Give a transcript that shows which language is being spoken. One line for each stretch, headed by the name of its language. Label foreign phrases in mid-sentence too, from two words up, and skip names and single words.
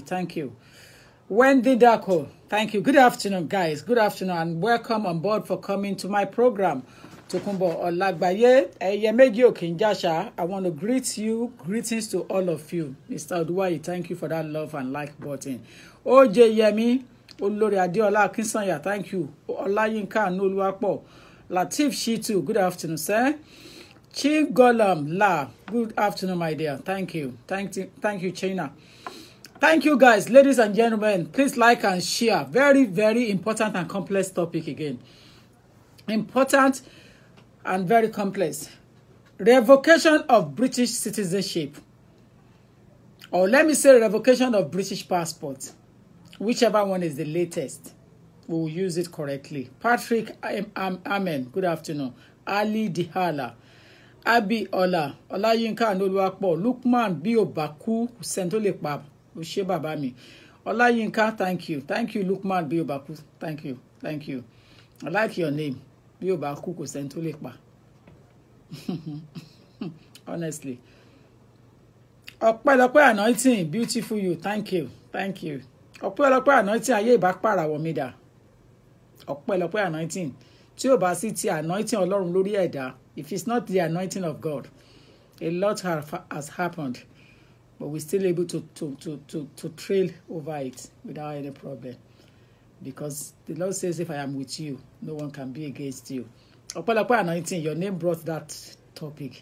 English: Thank you. Wendy Dako. Thank you. Good afternoon, guys. Good afternoon and welcome on board for coming to my program. Tokunbo Olagbaye, Eyemeji Okinjasha, I want to greet you. Greetings to all of you. Mr. Oduwayi, thank you for that love and like button. OJ Yemi, Olori Adeola Akinsanya, thank you. Olayinka Noluwapo, Latif Shitu, good afternoon, sir. Chief Golam La, good afternoon, my dear. Thank you. Thank you, China. Thank you, guys. Ladies and gentlemen, please like and share. Very, very important and complex topic again. Important and very complex. Revocation of British citizenship. Or let me say revocation of British passport. Whichever one is the latest. We will use it correctly. Patrick Amen. Good afternoon. Ali Dihala. Abi Ola. Olayinka Noluwapo. Lukman Biobaku. Sentolepab. Ushe Babami. Olayinka, thank you. Thank you, Lukman Biobaku. Thank you. Thank you. I like your name. Biobaku ko Sentolepab. Honestly. Ọpẹ́lọpẹ́ anointing. Beautiful you. Thank you. Thank you.
Yoruba: Ọpẹ́lọpẹ́ anointing. Ayé ìbápàrà wọ̀ mí dà. Ọpẹ́lọpẹ́ anointing. Tí ó bá sí ti anointing Ọlọ́run lórí ẹ̀dá.
English: If it's not the anointing of God, a lot has happened. But we're still able to trail over it without any problem. Because the Lord says, if I am with you, no one can be against you. Ọpẹ́lọpẹ́ anointing, your name brought that topic.